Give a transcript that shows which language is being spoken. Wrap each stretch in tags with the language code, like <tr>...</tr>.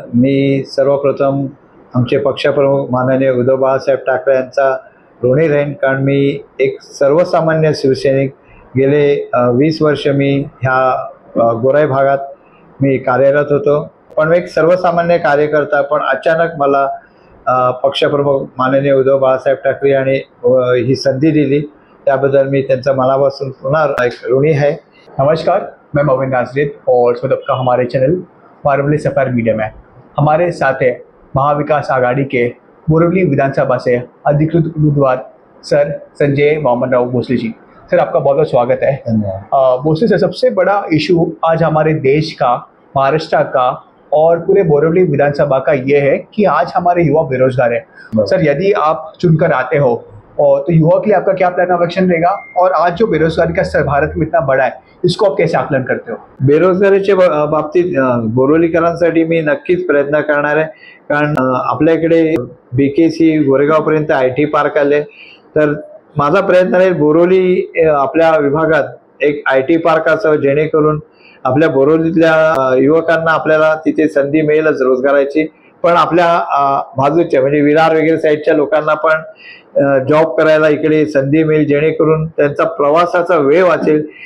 <mr>मी सर्वप्रथम आमचे पक्षप्रमुख माननीय उद्धव बाळासाहेब ठाकरे यांचा ऋणी राहीन, कारण मी एक सर्वसामान्य शिवसैनिक गेले 20 वर्ष मी ह्या गोराई भागात मी कार्यरत होतो। पण एक सर्वसामान्य कार्यकर्ता, पण अचानक मला पक्षप्रमुख माननीय उद्धव बाळासाहेब ठाकरे यांनी ही संधी दिली, त्याबद्दल मी त्यांचा मनापासून पुन्हा एक ऋणी आहे।</mr> <hi>नमस्कार, मैं मोविन नाजरीत और स्वागत का हमारे चैनल बोरिवली सफर मीडिया में। हमारे साथ है महाविकास आघाड़ी के बोरिवली विधानसभा से अधिकृत उम्मीदवार सर संजय वामनराव भोसले जी। सर, आपका बहुत बहुत स्वागत है। धन्यवाद। भोसले सर, सबसे बड़ा इशू आज हमारे देश का, महाराष्ट्र का और पूरे बोरिवली विधानसभा का ये है कि आज हमारे युवा बेरोजगार है। सर, यदि आप चुनकर आते हो और तो युवा के लिए आपका क्या प्लान ऑफ एक्शन रहेगा, और आज जो बेरोजगारी का स्तर भारत में इतना बड़ा है, इसको आप कैसे आकलन करते हो?</hi> <mr>बेरोजगारीच्या बाबतीत बोरिवलीकरांसाठी मी नक्कीच प्रयत्न करणार आहे, कारण आपल्याकडे BKC गोरेगावपर्यंत IT पार्क आले, तर माझा प्रयत्न आहे बोरिवली आपल्या विभागात एक IT पार्क असावं, जेणेकरून आपल्या बोरिवलीतल्या युवकांना आपल्याला तिथे संधी मिळेलच रोजगाराची, पण आपल्या बाजूच्या म्हणजे विरार वगैरे साईडच्या लोकांना पण जॉब करायला इकडे संधी मिळेल, जेणेकरून त्यांचा प्रवासाचा वेळ वाचेल।</mr>